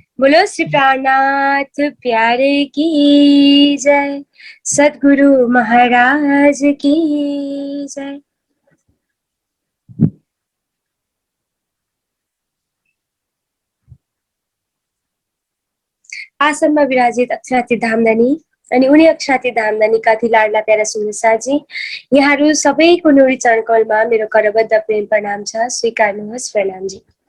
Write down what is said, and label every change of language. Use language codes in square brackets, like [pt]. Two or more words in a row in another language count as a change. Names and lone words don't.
[hi] बोलो श्री प्राणनाथ प्यारे की जय, सद्गुरु महाराज की जय। [ne] आसनमा विराजित अक्षराती धामधनी अनि उनी अक्षराती धामधनीका अति लाडला प्यारा सुन्दरसाजी, यहाँहरू सबैको नुरी चरणकमलमा मेरो करबद्ध प्रेम प्रणाम छ, स्वीकार्नुहोस् प्रणामजी।